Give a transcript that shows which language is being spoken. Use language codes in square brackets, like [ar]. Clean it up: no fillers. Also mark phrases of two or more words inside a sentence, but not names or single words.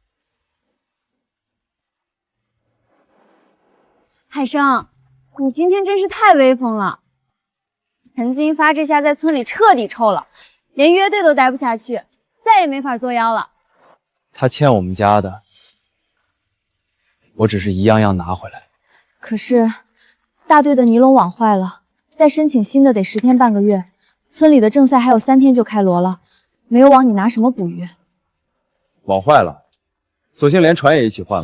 [zh] 海生，你今天真是太威風了。陈金发这下在村里徹底臭了，連樂隊都待不下去，再也沒法作妖了。他欠我們家的，我只是一樣樣拿回來。可是大隊的尼龍網壞了，再申請新的得10天半個月，村裡的正賽還有3天就開鑼了，沒有網你拿什麼捕魚？網壞了，索性連船也一起換了。